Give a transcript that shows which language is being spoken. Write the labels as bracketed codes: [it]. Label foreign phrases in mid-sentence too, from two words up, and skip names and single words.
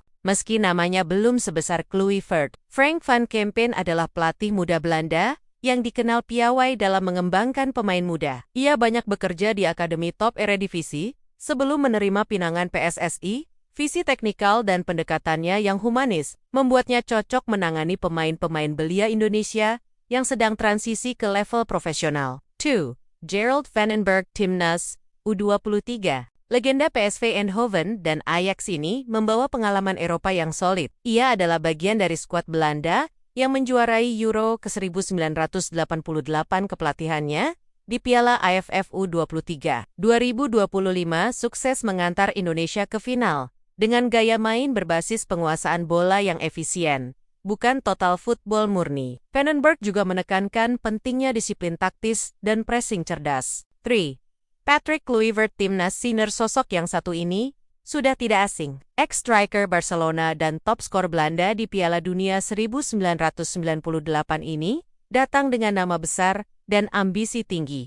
[id] Meski namanya belum sebesar Kluivert, Frank van Kempen adalah pelatih muda Belanda yang dikenal piawai dalam mengembangkan pemain muda. Ia banyak bekerja di akademi top Eredivisie sebelum menerima pinangan PSSI. Visi teknikal dan pendekatannya yang humanis membuatnya cocok menangani pemain-pemain belia Indonesia yang sedang transisi ke level profesional. 2. Gerald van den Berg Timnas U23. Legenda PSV Eindhoven dan Ajax ini membawa pengalaman Eropa yang solid. Ia adalah bagian dari skuad Belanda yang menjuarai Euro ke-1988 kepelatihannya di Piala AFF U23. 2025 sukses mengantar Indonesia ke final dengan gaya main berbasis penguasaan bola yang efisien, bukan [en] total football [id] murni. Van den Berg juga menekankan pentingnya disiplin taktis dan pressing cerdas. 3. Patrick Kluivert timnas senior. Sosok yang satu ini sudah tidak asing. Ex-striker Barcelona dan top skor Belanda di Piala Dunia 1998 ini datang dengan nama besar dan ambisi tinggi.